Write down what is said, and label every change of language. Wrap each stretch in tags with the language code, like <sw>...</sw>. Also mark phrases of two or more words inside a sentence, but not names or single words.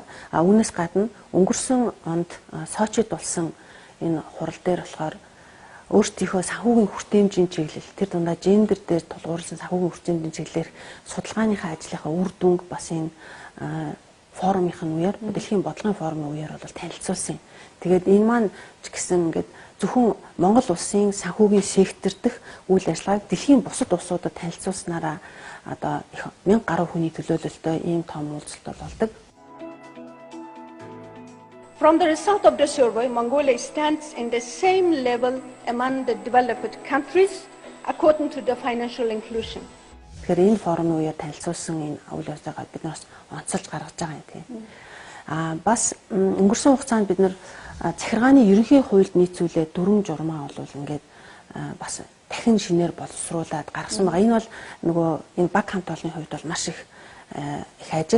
<mn>Үүнээс гадна өнгөрсөн онд Сочид болсон энэ хурал дээр болохоор өөрсдийнхөө санхүүгийн хүртээмжийн чиглэл тэр дундаа гендер дээр тулгуурласан санхүүгийн хүртээмжийн чиглэлээр судалгааныхаа ажлынхаа үр дүнг бас энэ форумын үеэр дэлхийн бодлогын форумын үеэр бол танилцуулсан. Тэгээд энэ маань ч гэсэн ингээд зөвхөн Монгол улсын санхүүгийн сектор дэх үйл ажиллагааг дэлхийн бусад улсуудад танилцуулснараа одоо 1000 гаруй хүний төлөөлөлтөй ийм том уулзалт болдог.</mn> <en>From the result of the survey, Mongolia stands in the same level among the developed countries according to the financial inclusion.</en> <mn>Тэгэхээр энэ форумын үеэр танилцуулсан энэ үйл ажиллагааг бид нар онцолж гаргаж байгаа юм тийм. Бас өнгөрсөн хугацаанд бид нар захиргааны ерөнхий хуульд нийцүүлээ дүрм журмаа бол ингээд бас дахин шинээр боловсруулад гаргасан байгаа. Энэ бол нөгөө энэ баг хамт олонны хувьд бол маш их ажил.</mn>